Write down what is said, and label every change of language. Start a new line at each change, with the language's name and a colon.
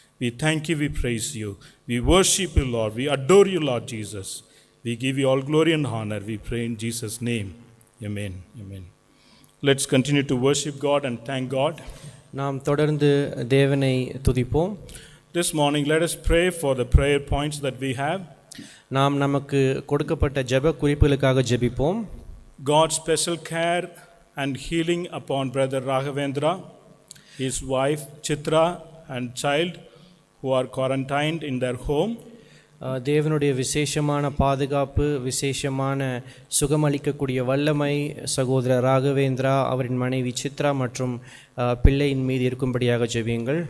English: We thank you. We praise you. We worship you, Lord. We adore you, Lord Jesus. We give you all glory and honor. We pray in Jesus' name. Amen. Amen. Let's continue to worship God and thank God.
Tamil: நாம் தொடர்ந்து தேவனை துதிப்போம்.
English: This morning, let us pray for the prayer points that we have.
Tamil: நாம் நமக்கு கொடுக்கப்பட்ட ஜெப குறிப்புகளுக்காக ஜெபிப்போம்.
English: God's special care and healing upon Brother Raghavendra, his wife Chitra, and child who are quarantined in their home.
Tamil: தேவனுடைய விசேஷமான பாதுகாப்பு, விசேஷமான சுகமளிக்கக்கூடிய வல்லமை சகோதரர் ராகவேந்திரா, அவரின் மனைவி சித்ரா மற்றும் பிள்ளையின் மீது இருக்கும்படியாக ஜெபியுங்கள்.